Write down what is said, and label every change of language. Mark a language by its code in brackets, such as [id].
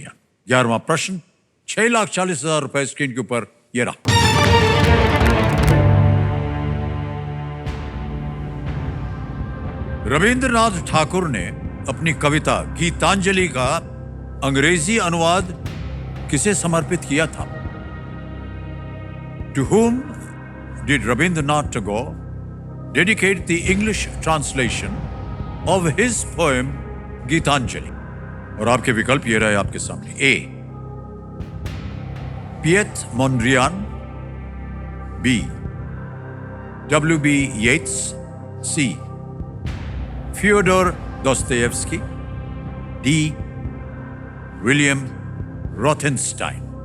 [hi] यहाँ 11वां प्रश्न, 6,40,000 रुपए स्क्रीन के ऊपर ये रहा। रविंद्रनाथ ठाकुर ने अपनी कविता गीतांजलि का अंग्रेजी अनुवाद किसे समर्पित किया था? [en] To whom did Rabindranath Tagore dedicate the English translation of his poem Gitanjali? [hi] और आपके विकल्प ये रहे आपके सामने। ए, पिएट मोंड्रियान, बी, W.B. Yeats, सी, Fyodor Dostoevsky, डी, विलियम रोथेनस्टाइन।